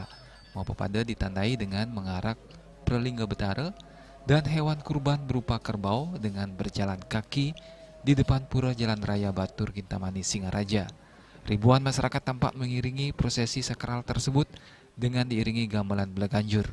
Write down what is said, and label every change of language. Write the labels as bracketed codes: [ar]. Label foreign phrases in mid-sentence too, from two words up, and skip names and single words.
[id] Mepepada ditandai dengan mengarak Pralingga Betara dan hewan kurban berupa kerbau dengan berjalan kaki di depan Pura Jalan Raya Batur Kintamani Singaraja. Ribuan masyarakat tampak mengiringi prosesi sakral tersebut dengan diiringi gamelan Belaganjur.